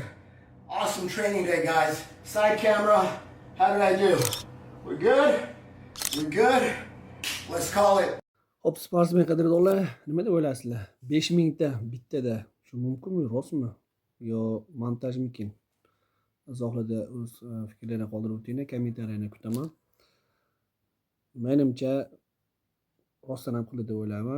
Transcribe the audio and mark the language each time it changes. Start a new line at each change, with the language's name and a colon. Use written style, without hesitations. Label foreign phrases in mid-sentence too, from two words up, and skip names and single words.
English: Awesome training day, guys. Side camera. How did I do? We're good? We're good? Let's call it.
Uzbek: Hop, sportsmen qadrdonlar, nima deb o'ylaysizlar? 5000 ta bittada shu mumkinmi, rostmi? Yo montajmikin? Izohlarda o'z fikrlarini qoldirib o'tinglar, kommentariyani kutaman. Menimcha rostdan ham qiladi deb o'ylayman.